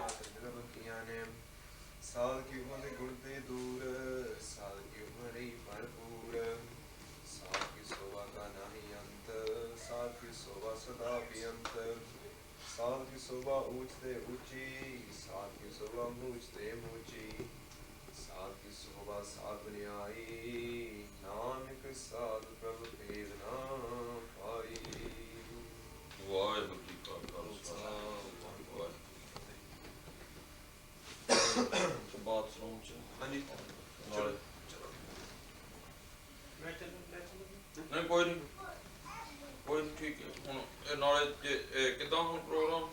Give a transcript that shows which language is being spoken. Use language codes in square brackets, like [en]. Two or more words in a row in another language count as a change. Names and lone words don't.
[hi] साध किया ने साध की उम्र गुण ते दूर साध की उम्र ही भरपूर साध की शोभा का नाही अंत साध की शोभा सदा बेअंत साध की शोभा ऊंचते ऊंची साध की शोभा मूंचते मूंची साध की शोभा साध बन आई नानक साध प्रभु भेद ना पाई [pa] ਵਾਹਿਗੁਰੂ ਜੀ ਕਾ ਖਾਲਸਾ ਵਾਹਿਗੁਰੂ ਬਾਤ ਸੁਣਾਉਂ ਚ ਹਾਂਜੀ ਨਾਲੇ ਮੈਂ ਚੱਲੂ ਨਹੀਂ ਕੋਈ ਨਹੀਂ ਠੀਕ ਹੈ ਹੁਣ ਇਹ ਨਾਲੇ ਕਿਦਾਂ ਹੁਣ ਪ੍ਰੋਗਰਾਮ